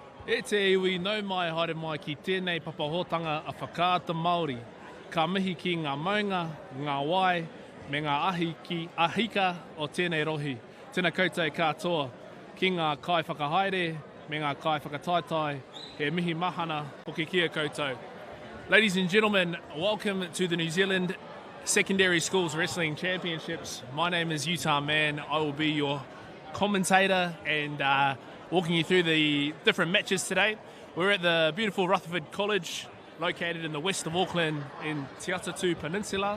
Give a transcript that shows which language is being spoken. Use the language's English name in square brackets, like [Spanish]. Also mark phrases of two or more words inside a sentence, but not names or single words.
[Māori] E te iwi nau mai haere mai ki tēnei papahotanga a whakaata Māori. Ka mihi ki ngā maunga, ngā wai, me ngā ahi ki ahika o tēnei rohi. Tēnā koutou katoa ki ngā kai whakahaere, me ngā kai whakataitai, he mihi mahana o ke kia koutou. [English] Ladies and gentlemen, welcome to the New Zealand Secondary Schools Wrestling Championships. My name is Utah Man. I will be your commentator and walking you through the different matches today. We're at the beautiful Rutherford College, located in the west of Auckland in Te Atatu Peninsula.